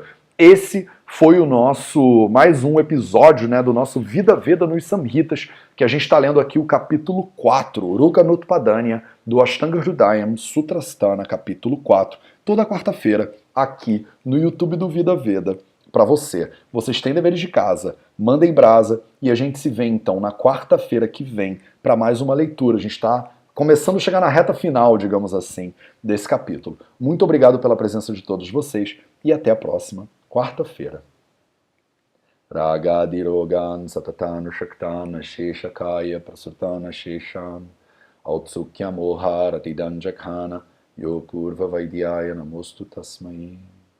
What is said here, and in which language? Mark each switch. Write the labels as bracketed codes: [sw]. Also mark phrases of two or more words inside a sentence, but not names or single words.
[pt] Esse foi o nosso, mais um episódio, né, do nosso Vida Veda nos Samhitas, que a gente está lendo aqui o capítulo 4, Uruka Nutpadanya, do Ashtanga Hridayam Sutrasthana, capítulo 4, toda quarta-feira, aqui no YouTube do Vida Veda, para você. Vocês têm deveres de casa, mandem brasa, e a gente se vê então na quarta-feira que vem para mais uma leitura. A gente está começando a chegar na reta final, digamos assim, desse capítulo. Muito obrigado pela presença de todos vocês e até a próxima quarta-feira. [sa] Ragadirogan satatan shaktan sheshakaya prasutana shesham autsukya moharati danjakhana yo purva vaidyaya namostu tasmai.